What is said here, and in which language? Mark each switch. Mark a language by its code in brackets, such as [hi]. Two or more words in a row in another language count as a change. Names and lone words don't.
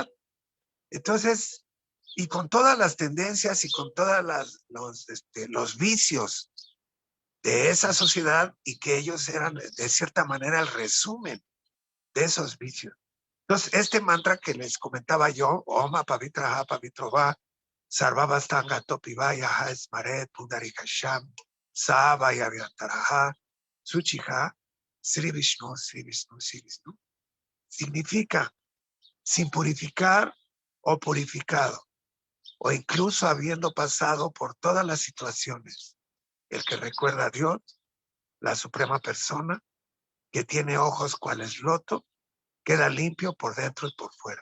[es] Entonces, y con todas las tendencias y con todos los vicios de esa sociedad, y que ellos eran de cierta manera el resumen de esos vicios. Entonces, este mantra que les comentaba yo, [sa] Oma Pavitraha Pavitrova, Sarvabastanga Topivaya Esmaret Pundarikasham, Savaya Vyantaraha, Suchiha, Sri Vishnu, Sri Vishnu, Sri Vishnu, [es] significa sin purificar o purificado, o incluso habiendo pasado por todas las situaciones. El que recuerda a Dios, la suprema persona, que tiene ojos cuales loto, queda limpio por dentro y por fuera.